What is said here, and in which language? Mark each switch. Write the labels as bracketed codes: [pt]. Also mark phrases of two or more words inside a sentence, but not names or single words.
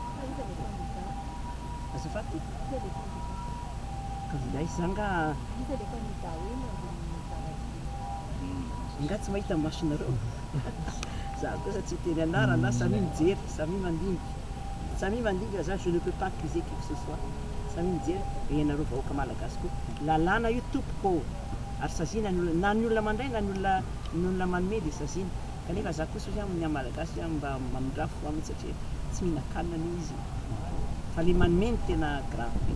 [mg] azafady candidat izy zany nga tsy mahita masonareo za kosa tsy teny anarana samy mijery samy mandinga za [fr] je ne peux pas accuser qui que ce soit [mg] samy mijery ianareo vahoaka malagasy koa lalàna io tompoko ary sazina na ny olona mandray na ny olona manome dia sazina kanefa za kosa ozy amin'ny malagasy mba mamindrafo aminy satria tsy mihinan-kanina ny izy fa le manome ny tena grave